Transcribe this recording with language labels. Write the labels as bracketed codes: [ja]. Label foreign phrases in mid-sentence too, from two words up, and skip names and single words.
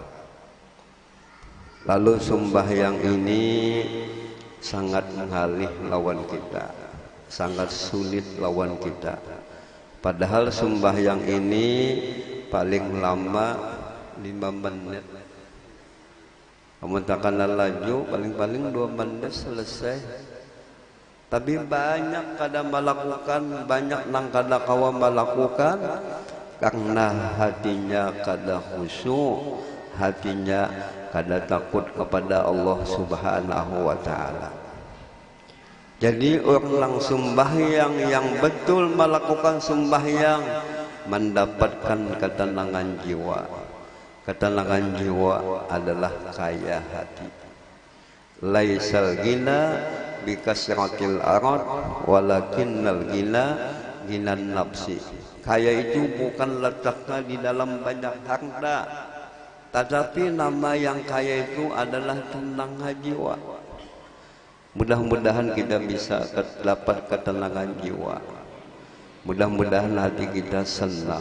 [bjn] Lalu sembahyang ini sangat mengalih lawan kita, sangat sulit lawan kita. [id] Padahal sembahyang ini paling lama 5 menit. Kamu takkan laju, paling-paling 2 menit selesai. [bjn] Tapi banyak kada melakukan, banyak nang kada kawa melakukan, karena hatinya kada khusyuk, hatinya kada takut kepada Allah [ar] سبحانه وتعالى. [id] Jadi orang sembahyang yang betul melakukan sembahyang mendapatkan ketenangan jiwa. Ketenangan jiwa adalah kaya hati. [ar] ليس الغنى بكثرة العرض ولكن الغنى غنى النفس. [id] Kaya itu bukan letaknya di dalam banyak harta, tetapi nama yang kaya itu adalah tenang jiwa. Mudah-mudahan kita bisa dapat ketenangan jiwa. Mudah-mudahan hati kita senang.